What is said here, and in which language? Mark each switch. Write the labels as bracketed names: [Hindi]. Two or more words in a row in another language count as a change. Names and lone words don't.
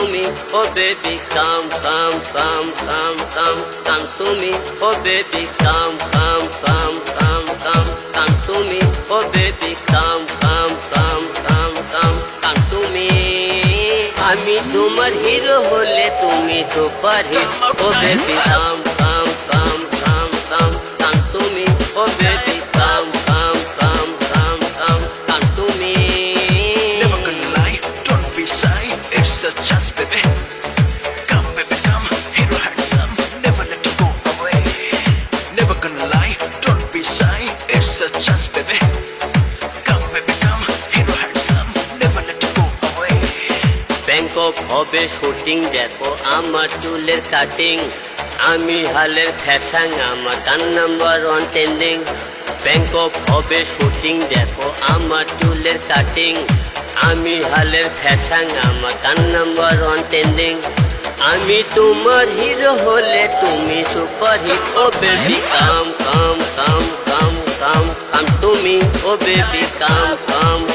[English] oh baby come come come come come come [Bangla] তুমি [English] oh baby come come come come come come [Bangla] তুমি [English] oh baby come come come come come come [Bangla] তুমি আমি তোমার হিরো হলে তুমি [English] super hit oh baby come come come come come come [Bangla] তুমি [English] oh baby come come come come come come [Bangla] তুমি [English] Never gonna lie, don't be shy. It's a chance, baby. Come, baby, come. Hero handsome, never let you go away. Never gonna lie, don't be shy. It's a chance, baby. Come, baby, come. Hero handsome, never let you go away. [Bangla] ব্যাংকক হবে শুটিং দেখো আমার চুলের কাটিং আমি হালের ফ্যাশন আমার গান [English] number one trending [Bangla] ব্যাংকক হবে শুটিং দেখো আমার চুলের কাটিং আমি হালের ফ্যাশন আমার গান [English] number one trending [Bangla] আমি তোমার হিরো হলে তুমি [English] super hit oh baby come come come come come come [Bangla] তুমি [English] oh baby come come